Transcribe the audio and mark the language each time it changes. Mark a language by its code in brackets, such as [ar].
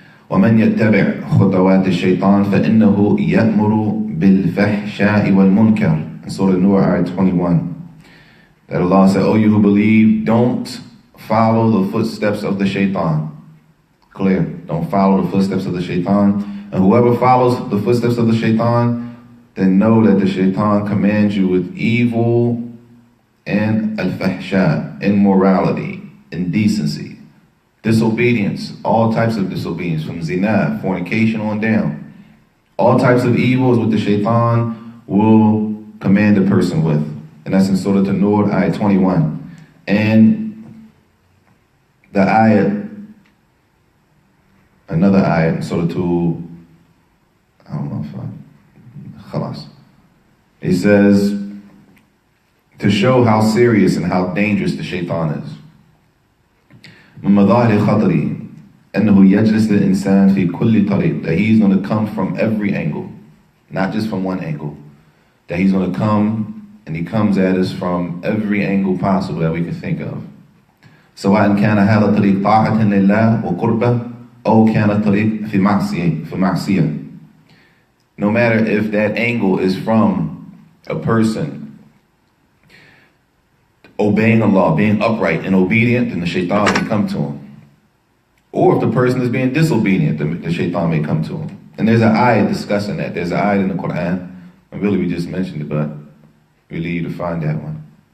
[ar] ومن يتبع خطوات الشيطان فإنه يأمر بالفحشاء والمنكر. [en] In Surah An-Nur, ayat 21. That Allah said, oh, you who believe, don't follow the footsteps of the shaitan. Clear. Don't follow the footsteps of the shaitan. And whoever follows the footsteps of the shaitan, then know that the shaitan commands you with evil and al-fahsha, immorality, indecency, disobedience, all types of disobedience, from zina, fornication on down. All types of evil is what the shaitan will command a person with. And that's in Surah An-Nur, ayat 21. And the ayat, another ayat in Surah 2, I don't know if Khalas. He says, to show how serious and how dangerous the shaitan is. [ar] من مظاهر خطره أنه يجلس الإنسان في كل طريق. [en] That he's going to come from every angle, not just from one angle. That he's going to come, and he comes at us from every angle possible that we can think of. [ar] سواء كان هذا طريق طاعة لله وقربة أو كان طريق في معصية. [en] No matter if that angle is from a person obeying Allah, being upright and obedient, then the shaitan may come to him. Or if the person is being disobedient, then the shaitan may come to him. And there's an ayat discussing that. There's an ayat in the Quran, and really we just mentioned it, but we leave you to find that one.